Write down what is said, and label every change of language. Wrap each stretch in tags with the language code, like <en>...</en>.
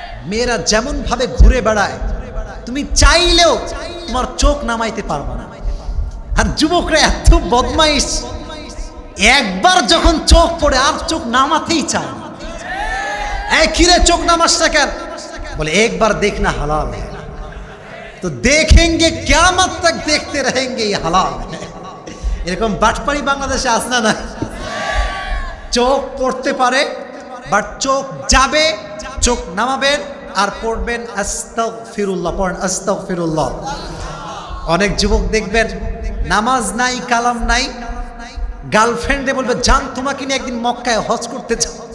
<bn>মেয়েরা যেমন ভাবে ঘুরে বেড়ায়, তুমি চাইলেও তোমার চোখ নামাইতে পারবে না। আর যুবকরা এত বদমাইশ, একবার যখন চোখ পড়ে আর চোখ নামাতেই চায় না। কিরে চোখ নামাস না কেন? বলে একবার দেখনা হালাল</bn> <hi>है, तो देखेंगे क़यामत तक देखते रहेंगे ये হালাল।</hi> <bn>এরকম বাটপাড়ি বাংলাদেশে আছে না? চোখ পড়তে পারে, বাট চোখ যাবে চোখ নামাবেন আর পড়বেন আস্তাগফিরুল্লাহ, পড়েন আস্তাগফিরুল্লাহ। অনেক যুবক দেখবেন নামাজ নাই, কালাম নাই, গার্লফ্রেন্ডে বলবে জান তোমাকে নিয়ে একদিন মক্কায় হজ করতে চাও।</bn>